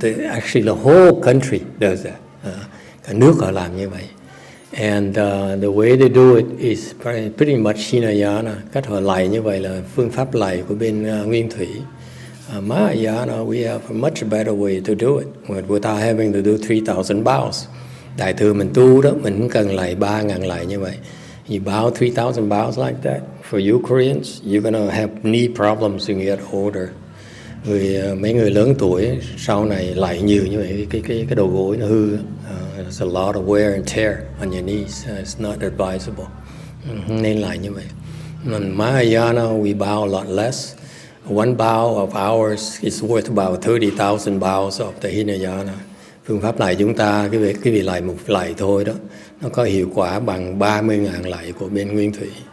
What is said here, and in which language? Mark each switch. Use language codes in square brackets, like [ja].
[en] Actually the whole country does that. [vi] Cả nước họ làm như vậy. [en] And the way they do it is pretty much Hinayana. [vi] Cách họ lạy như vậy là phương pháp lạy của bên Nguyên Thủy. [en] Mahayana, we have a much better way to do it without having to do 3,000 bows. [vi] Đại thừa mình tu đó, mình không cần lạy 3,000 lạy như vậy. [en] You bow 3,000 bows like that. For you Koreans, you're gonna have knee problems when you get older. [vi] mấy người lớn tuổi sau này lạy nhiều như vậy cái đầu gối nó hư. [en] There's a lot of wear and tear on your knees. It's not advisable. [vi] Không nên lạy như vậy. [en] Mahayana we bow a lot less. One bow of ours is worth about 30,000 bows of the Hinayana. [vi] Phương pháp lạy chúng ta, cái vị lạy một lạy thôi đó, nó có hiệu quả bằng 30.000 lạy của bên Nguyên Thủy.